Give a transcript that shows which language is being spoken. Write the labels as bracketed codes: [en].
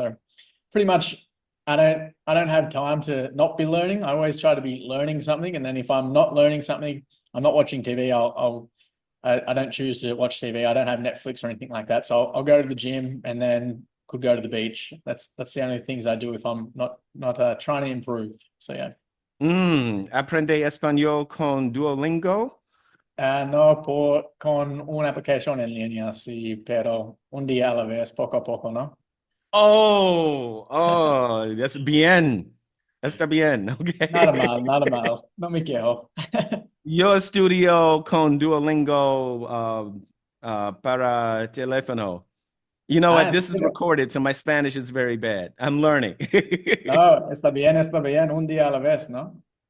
[en] So pretty much I don't have time to not be learning. I always try to be learning something. And then if I'm not learning something, I'm not watching TV. I don't choose to watch TV. I don't have Netflix or anything like that. So I'll go to the gym and then could go to the beach. That's the only things I do if I'm not trying to improve. So yeah. [es] Aprende español con Duolingo. No, con una aplicación en línea, sí, pero un día a la vez, poco a poco, ¿no? [en] Oh, that's bien. [es] Está bien. [en] Okay. [es] Nada mal. No me quejo. Yo estudio con Duolingo para teléfono. [en] You know what? This is recorded, so my Spanish is very bad. I'm learning. [es] No, está bien, un día a la vez, ¿no?